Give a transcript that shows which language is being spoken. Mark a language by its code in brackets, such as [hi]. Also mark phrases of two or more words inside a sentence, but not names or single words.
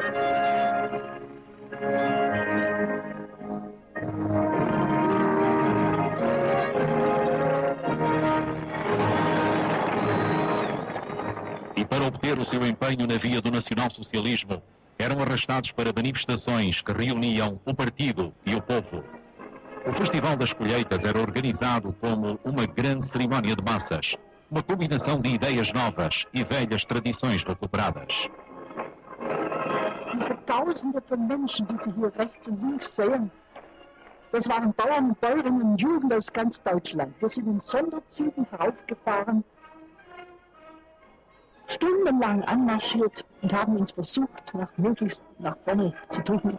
[pt] E para obter o seu empenho na via do nacionalsocialismo, eram arrastados para manifestações que reuniam o partido e o povo. O Festival das Colheitas era organizado como uma grande cerimónia de massas, uma combinação de ideias novas e velhas tradições recuperadas. [de] Diese Tausende von Menschen, die Sie hier rechts und links sehen, das waren Bauern, Bäuerinnen und Juden aus ganz Deutschland. Wir sind in Sonderzügen heraufgefahren, stundenlang anmarschiert und haben uns versucht, möglichst nach vorne zu drücken.